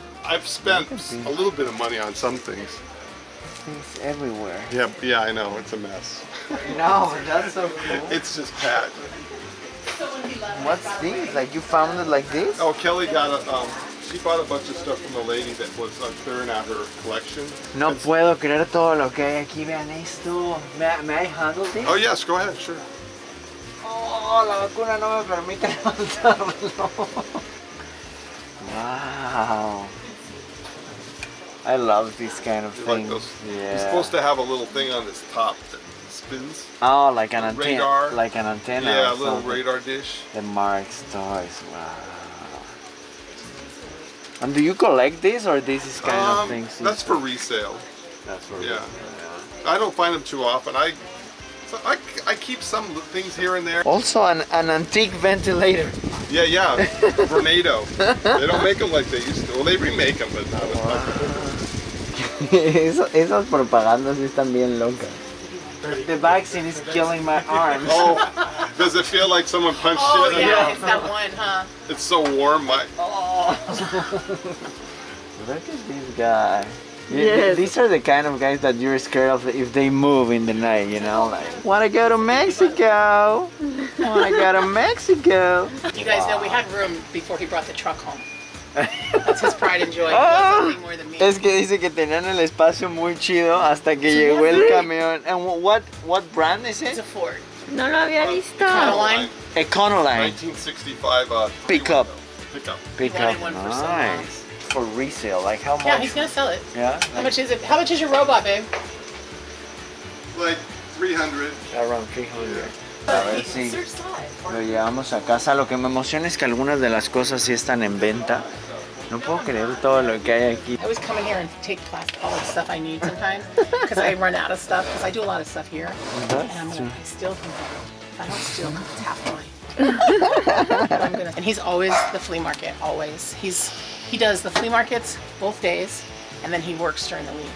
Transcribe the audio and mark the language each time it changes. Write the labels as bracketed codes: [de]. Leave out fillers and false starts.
[en] I've spent a little bit of money on some things. Things everywhere. Yeah, I know, it's a mess. No, that's so cool. It's just packed. What's these? Like you found it like this? Oh, Kelly got she bought a bunch of stuff from the lady that was clearing out her collection. [es] No puedo creer todo lo que hay aquí. Vean esto. [en] May I handle this? Oh yes, go ahead, sure. [es] Oh, la vacuna no me permite levantarlo. [en] Wow. I love these kind of You things. like those? Yeah. It's supposed to have a little thing on its top that spins. Oh, like an antenna. Radar. Like an antenna. Yeah, or a little something. radar dish. The Mark's toys. Wow. And do you collect this, or this is kind of things? That's for resale. That's for Yeah. I don't find them too often. I keep some things here and there. Also an antique ventilator. Yeah, Tornado. They don't make them like they used to. Well, they remake them, but not as much. [es] Esas propagandas están bien locas. [en] The vaccine is killing my arms. Oh, does it feel like someone punched Oh you? yeah, it's that one, huh? It's so warm. Look at this guy. Yes. These are the kind of guys that you're scared of if they move in the night, you know? Like, wanna go to Mexico? Wanna go to Mexico? You guys know we had room before he brought the truck home. That's his pride and joy. He Oh. loves nothing more than me. [es] Es que dice que tenían el espacio muy chido hasta que llegó el camión. [en] And what brand is It's it? a Ford. [es] No lo había visto. [en] Econoline. Econoline. 1965 Pickup. Pickup. Pickup. Wanted one for so long. Nice. For resale, like how much? Yeah, he's gonna sell it. Yeah? How much is it? How much is your robot, babe? Like 300. Around 300. [es] A ver si lo llevamos a casa. Lo que me emociona es que algunas de las cosas sí están en venta. No puedo creer todo lo que hay aquí. [en] I always come in here and take all the stuff I need sometimes because I run out of stuff because I do a lot of stuff here. And I steal from him. I don't steal because it's half price. And he's always the flea market, always. He does the flea markets both days and then he works during the week.